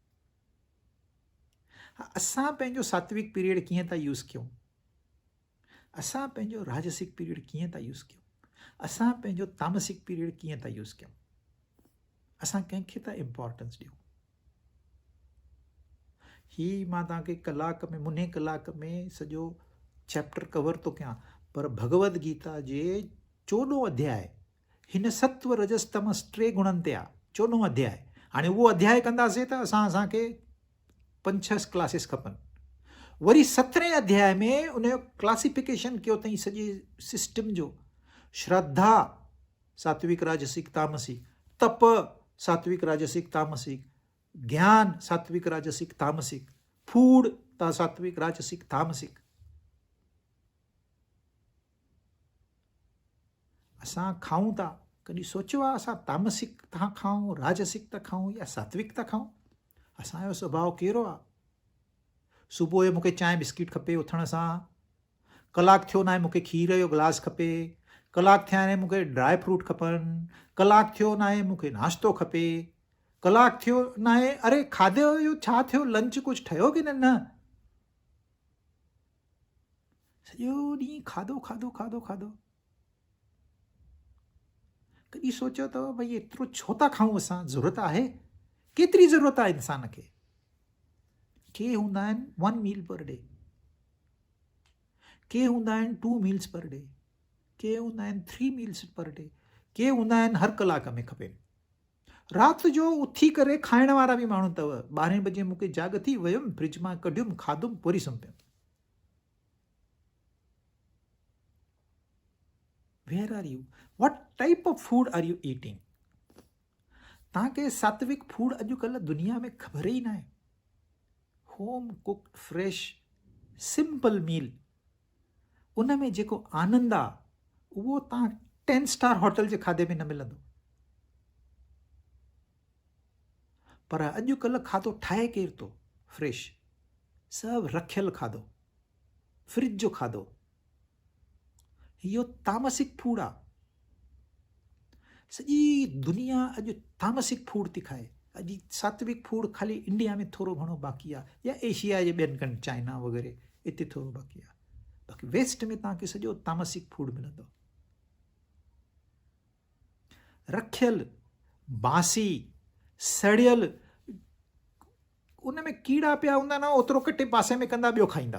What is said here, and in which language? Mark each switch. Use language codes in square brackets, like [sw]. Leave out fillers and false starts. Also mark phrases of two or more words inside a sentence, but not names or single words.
[sd] असां पंहिंजो सात्विक पीरियड कीअं था यूज़ कयूं, असां पंहिंजो राजसिक पीरियड कीअं था यूज़ कयूं, असां पंहिंजो तामसिक पीरियड कीअं था यूज़ कयूं, असां कंहिंखे था इम्पोर्टेंस ॾियूं। ही मां तव्हांखे कलाक में, मुने कलाक में सॼो चैप्टर कवर थो कयां, पर भगवद गीता जे 14 अध्याय हिन सत्व रजस तमस 3 गुणनि ते आहे। 14 अध्याय। हाणे उहो अध्याय कंदासीं त असांखे 5-6 क्लासिस खपनि। वरी 17 अध्याय में उनजो क्लासिफिकेशन कयो अथई सॼे सिस्टम जो। श्रद्धा सात्विक राजसिक तामसिक, तप सात्विक राजसिक तामसिक, ज्ञान सात्विक राजसिक तामसिक, फूड सात्विक राजसिक तामसिक। असां खाऊं था, कॾहिं सोचियो आहे असां तामसिक था खाऊं, राजसिक था खाऊं या सात्विक था खाऊं? असांजो स्वभाव कहिड़ो आहे? सुबुह जो मूंखे चांहि बिस्किट खपे उथण सां, कलाकु थियो न आहे मूंखे खीर जो गिलास खपे, कलाकु थिया आहिनि मूंखे [en] dry fruit [sd] खपनि, कलाकु थियो न आहे मूंखे नाश्तो खपे, कलाकु थियो न आहे अरे खाधे जो छा थियो, लंच कुझु ठहियो की न, सॼो ॾींहुं खाधो खाधो खाधो खाधो। कॾहिं सोचियो अथव भई एतिरो छो था खाऊं असां? ज़रूरत आहे? केतिरी ज़रूरत आहे इंसान खे? के हूंदा आहिनि 1 [en] meal per day, [sd] के हूंदा आहिनि 2 [en] meals per day, [sd] के हूंदा आहिनि 3 [en] meals per day, [sd] के हूंदा आहिनि हर कलाक में खपे। राति जो उथी करे खाइण वारा बि माण्हू अथव। 12 बजे मूंखे जाग थी, वियुमि फ्रिज मां कढियुमि, खाधुमि, वरी सुम्ही पियुमि। [en] Where are you? What type of food are you eating? [sd] तव्हांखे सात्विक फूड अॼुकल्ह दुनिया में ख़बर ई न आहे। [en] home cooked fresh simple meal, [sd] उन में जेको आनंद आहे उहो तव्हां 10 [en] star hotel [sd] जे खाधे में न मिलंदो। पर अॼुकल्ह खाधो ठाहे केरु थो? फ्रेश, सभु रखियल खाधो, फ्रिज जो खाधो। इहो तामसिक फूड आहे। सॼी दुनिया अॼु तामसिक फूड थी खाए। अॼु सात्विक फूड खाली इंडिया में थोरो घणो बाक़ी आहे, या एशिया जे ॿियनि कंट्री, चाइना वग़ैरह, हिते थोरो बाक़ी आहे। बाक़ी वेस्ट में तव्हांखे सॼो तामसिक फूड मिलंदो। रखियल, बासी, सड़ियल, उन में कीड़ा पिया हूंदा न, ओतिरो कटे पासे में कंदा, ॿियो खाईंदा।